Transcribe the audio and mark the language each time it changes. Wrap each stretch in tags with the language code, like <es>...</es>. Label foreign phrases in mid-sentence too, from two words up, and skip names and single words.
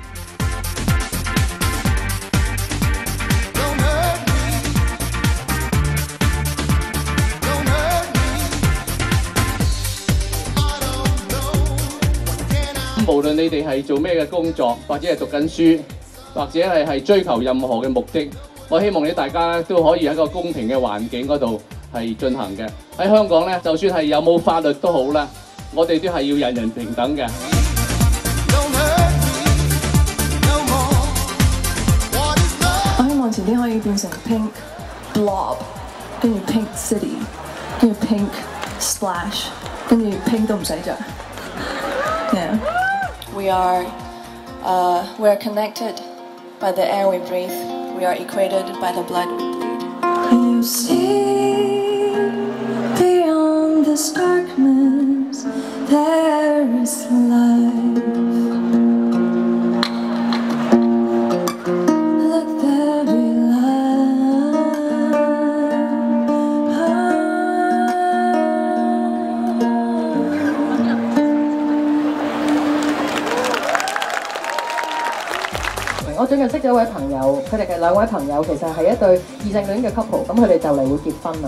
<yue>無論你哋係做咩嘅工作，或者係讀緊書，或者係追求任何嘅目的，我希望大家都可以喺一個公平嘅環境嗰度係進行嘅。喺香港咧，就算係有冇法律都好啦，我哋都係要人人平等嘅。我希望遲啲可以變成 Pink Blob， 跟住 Pink City， 跟住 Pink Splash， 跟住 Pink 都唔使着。Yeah.</yue> <en>We are connected by the air we breathe. We are equated by the blood we bleed. You see, beyond this darkness, there is life. Let there be life.</en> <yue>我最近識咗一位朋友，佢哋嘅兩位朋友其實係一對異性戀嘅 couple， 咁佢哋就嚟會結婚啦。</yue>